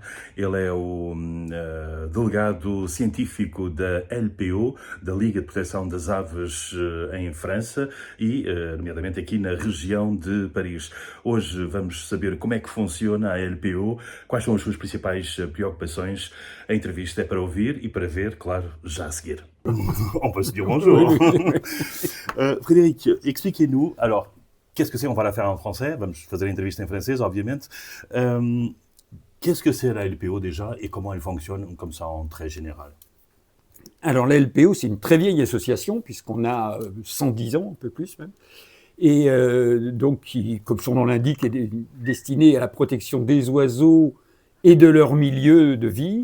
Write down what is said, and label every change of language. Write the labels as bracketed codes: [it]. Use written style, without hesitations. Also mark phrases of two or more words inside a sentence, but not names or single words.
[pt] Ele é o delegado científico da LPO, da Liga de Proteção das Aves em França e, nomeadamente, aqui na região de Paris. Hoje vamos saber como é que funciona a LPO, quais são as suas principais preocupações. A entrevista é para ouvir e para ver, claro, já a seguir. [fr] On peut se dire bonjour. Frédéric, expliquez-nous, alors, qu'est-ce que c'est? On va la faire en français, [pt] vamos fazer a entrevista em francês, obviamente. [fr] Qu'est-ce que c'est la LPO déjà et comment elle fonctionne comme ça en très général? Alors la LPO, c'est une très vieille association, puisqu'on a 110 ans, un peu plus même, et donc qui, comme son nom l'indique, est destinée à la protection des oiseaux et de leur milieu de vie.